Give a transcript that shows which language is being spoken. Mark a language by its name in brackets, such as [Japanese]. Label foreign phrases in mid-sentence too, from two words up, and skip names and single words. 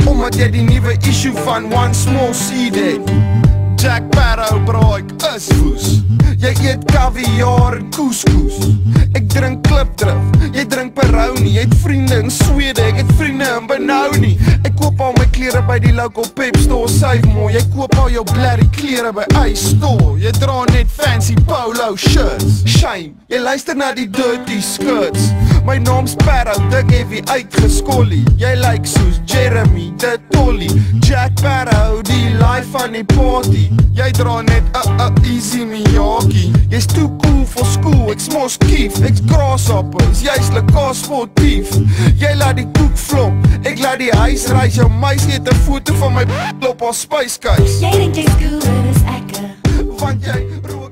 [Afrikaans] Omdat jy die nuwe issue van One Small Seed het. Jack Sparrow, bro, ek is woes. Jy eet kaviaar en couscous. Ek drink klipdrif, jy drink Peroni. Jy het vriende in Swede, ek het vriende in Benoni. Ek koop al my klere by die local Pep Store, [English] save more. [Afrikaans] Jy koop al jou blerrie klere by Ice Store. Jy dra net [English] fancy polo shirts. [Afrikaans] Shame, jy luister na die dirty skirts. My naam's Sparrow, dik heavy uitgeskollie. Jy lyk soos Jeremy, de Tolly. Jack Sparrow, die life van die party. Jy dra net easy Miyagi. Jy's [English] too cool for school, [Afrikaans] ek's mos kief. Ek's grasshoppers, jy's lekker sportief. Jy laat die koek flop, ek laat die huis reis. Jou meisie het 'n foto van my op haar spyskuis. Jy dink jy's cooler as ek. Want jy